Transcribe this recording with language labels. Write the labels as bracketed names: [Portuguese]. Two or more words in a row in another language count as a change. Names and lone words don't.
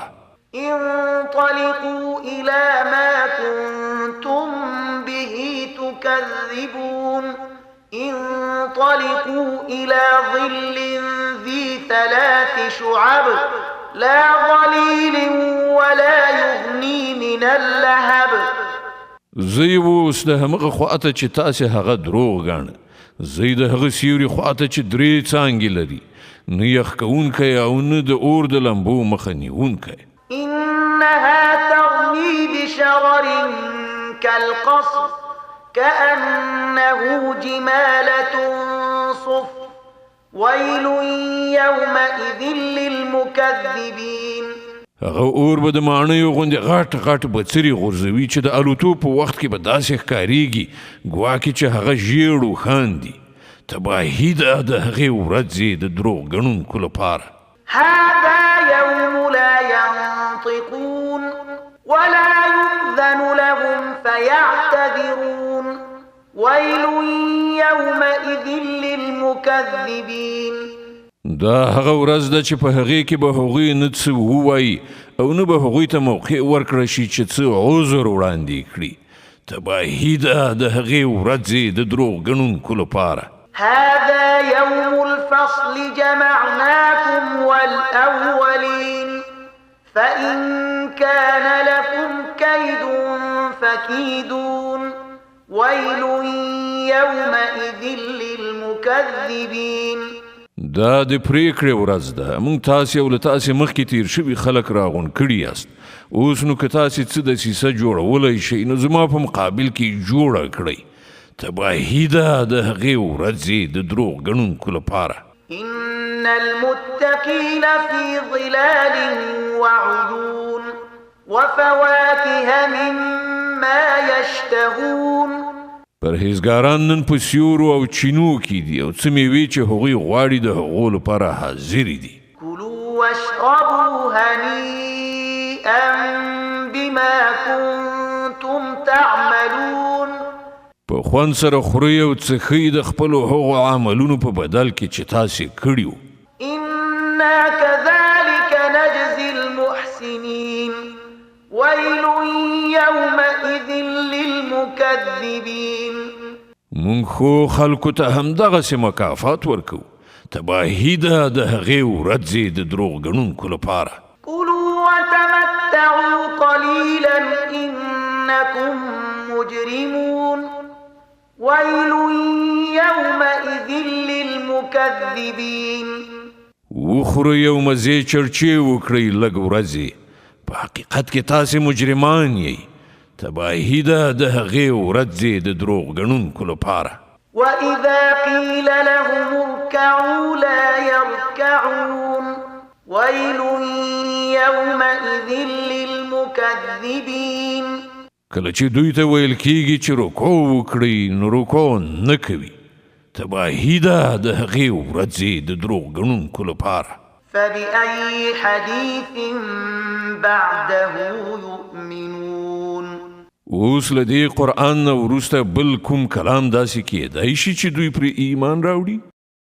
[Arabic] انطلقوا إلى ما كنتم به تكذبون انطلقوا إلى ظل ذي 3 شعب لا ظليل ولا يغني من اللهب. [Pashto] زه یې اوس د همغه خواته چې تاسې هغه دروغ ګاڼه، زه یې د هغه سیوري خواته چې 3 څانګې لري، نه یخ کوونکی او نه د اور د لمبو مخه نیونکی. [Arabic] إنها ترمي بشرر كالقصر كأنه جمالة صفر ويل يومئذ للمكذبين. [Pashto] هغه اور به د ماڼیو غوندې غټ غټ بڅري غورځوي چې د الوتو په وخت کې به داسې ښکارېږي ګواکې چې هغه ژیړ او خاندي. تباهي ده د هغې ورځې د دروغ ګڼونکو لپاره. [Arabic] هذا يوم لا ينطقون ولا يؤذن لهم فيعتذرون ويل يومئذ للمكذبين. [Pashto] دا هغه ورځ ده چې په هغې کې به هغوی نه څه ووایي او نه به هغوی ته موقع ورکړه شي چې څه عذر وړاندې کړي. تباهي ده د هغې ورځې د دروغ ګڼونکو لپاره. [Arabic] هذا يوم الفصل جمعناكم والأولين فإن كان لكم كيد فكيدون ويل يومئذ للمكذبين. [Pashto] دا د پریکړې ورځ ده. موږ تاسې او له تاسې مخکې تیر شوي خلک راغونډ کړي یاست. اوس نو که تاسې څه دسیسه جوړولی شئ نو زما په مقابل کې جوړه کړئ. تباهي ده د هغې ورځې د دروغ ګڼونکو لپاره. [Arabic] إن المتقين في ظلال وعيون وفواكه مما يشتهون. [Pashto] پرهیزګاران نن په سیورو او چینو کې دي او څه مېوې چې هغوی غواړي د هغو لپاره حاضرې دي. [Arabic] كلوا واشربوا هنيئا بما كنتم تعملون. [Pashto] په خوند سره خورئ او څښئ د خپلو هغو عملونو په بدل کې چې تاسې کړي وو. [Arabic] إنا كذلك نجزي المحسنين ويل يومئذ للمكذبين. [Pashto] مونږ خو خلکو ته همدغسې مکافات ورکو. تباهي ده د هغې ورځې د دروغ ګڼونکو لپاره. [Arabic] كلوا وتمتعوا قليلا إنكم مجرمون ويل يومئذ للمكذبين. [Pashto] وخورئ او مزې چرچې وکړئ لږ ورځې. په حقیقت کې تاسې مجرمان یئ. تباهي ده د هغې ورځې د دروغ ګڼونکو لپاره. [Arabic] وإذا قيل لهم اركعوا لا يركعون ويل يومئذ للمكذبين. [Pashto] کله چې دوی ته ویل کېږي چې رکوع وکړئ نو رکوع نه کوي. تباهي ده د هغې ورځې د دروغ ګڼونکو لپاره. [Arabic] فبأي حديث بعده يؤمنون. [Pashto] اوس له دې قرآن نه وروسته بل کوم کلام داسې کېدای شي چې دوی پرې ایمان راوړي؟